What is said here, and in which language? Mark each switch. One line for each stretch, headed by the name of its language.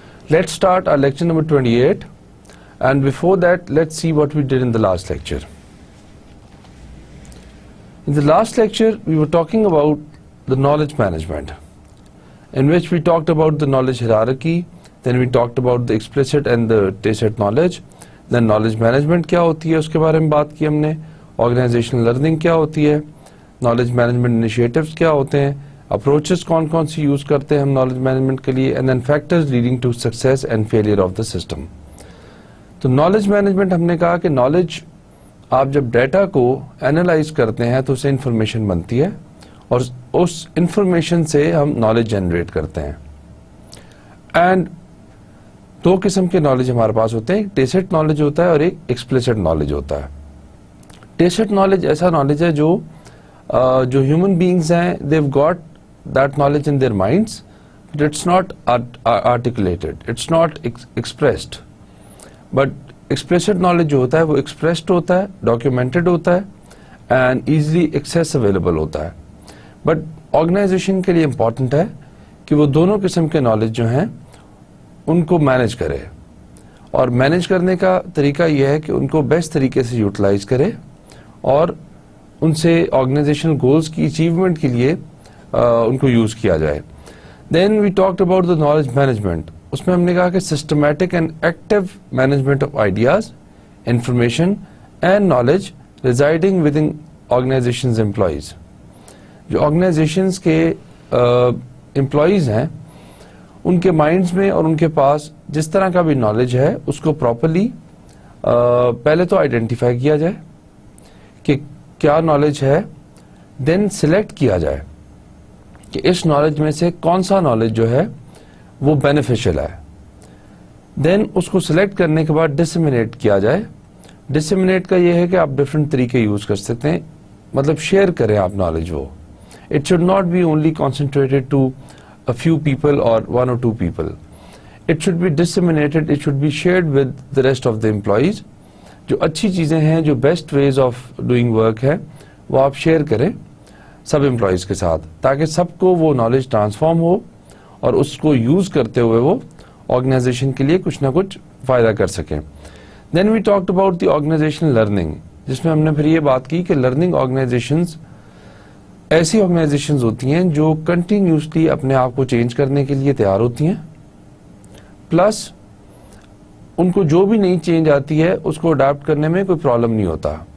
English: Let's start our lecture number 28, and before that let's see what we did in the last lecture. In the last lecture we were talking about the knowledge management, in which we talked about the knowledge hierarchy, then we talked about the explicit and the tacit knowledge, then knowledge management
Urdu: کیا ہوتی ہے اس کے بارے میں بات کی ہم نے,
English: organizational learning
Urdu: کیا ہوتی ہے,
English: knowledge management initiatives
Urdu: کیا ہوتے ہیں, اپروچز کون کون سی یوز کرتے ہیں ہم نالج مینجمنٹ کے لیے,
English: And then factors leading to success and failure of the system.
Urdu: تو نالج مینجمنٹ ہم نے کہا کہ نالج, آپ جب ڈیٹا کو اینالائز کرتے ہیں تو اسے انفارمیشن بنتی ہے, اور اس انفارمیشن سے ہم نالج جنریٹ کرتے ہیں. اینڈ دو قسم کے نالج ہمارے پاس ہوتے ہیں, ایک ٹیسٹ نالج ہوتا ہے اور ایک ایکسپلیسٹ نالج ہوتا ہے. ٹیسٹ نالج ایسا نالج ہے جو ہیومن بینگز ہیں,
English: they've got that knowledge in their minds, but it's not articulated, it's not expressed.
Urdu: But explicit knowledge جو ہوتا ہے وہ expressed ہوتا ہے, documented ہوتا ہے and easily access available ہوتا ہے. But organization کے لیے important ہے کہ وہ دونوں قسم کے knowledge جو ہیں ان کو مینج کرے, اور مینج کرنے کا طریقہ یہ ہے کہ ان کو بیسٹ طریقے سے یوٹیلائز کرے اور ان سے آرگنائزیشنل گولز کی اچیومنٹ کے لیے ان کو یوز کیا جائے.
English: Then we talked about the knowledge management.
Urdu: اس میں ہم نے کہا کہ
English: Systematic and active management of ideas, information and knowledge residing within organizations employees.
Urdu: جو آرگنائزیشنز کے امپلائیز ہیں ان کے مائنڈز میں اور ان کے پاس جس طرح کا بھی نالج ہے اس کو پراپرلی پہلے تو آئیڈینٹیفائی کیا جائے کہ کیا نالج ہے, دین سلیکٹ کیا جائے کہ اس نالج میں سے کون سا نالج جو ہے وہ بینیفیشل ہے. دین اس کو سلیکٹ کرنے کے بعد ڈسمینیٹ کیا جائے. ڈسمینیٹ کا یہ ہے کہ آپ ڈفرینٹ طریقے یوز کر سکتے ہیں, مطلب شیئر کریں آپ نالج.
English: وہ it should not be only concentrated to a few people or one or two people. It should be disseminated, it should be shared with the rest of the employees.
Urdu: جو اچھی چیزیں ہیں, جو
English: best ways of doing work
Urdu: ہے, وہ آپ شیئر کریں سب امپلائیز کے ساتھ, تاکہ سب کو وہ نالج ٹرانسفارم ہو اور اس کو یوز کرتے ہوئے وہ آرگنائزیشن کے لیے کچھ نہ کچھ فائدہ کر سکیں.
English: then we talked about the organizational learning,
Urdu: جس میں ہم نے پھر یہ بات کی کہ لرننگ آرگنائزیشنز ایسی آرگنائزیشنز ہوتی ہیں جو کنٹینیوسلی اپنے آپ کو چینج کرنے کے لیے تیار ہوتی ہیں, پلس ان کو جو بھی نئی چینج آتی ہے اس کو اڈاپٹ کرنے میں کوئی پرابلم نہیں ہوتا.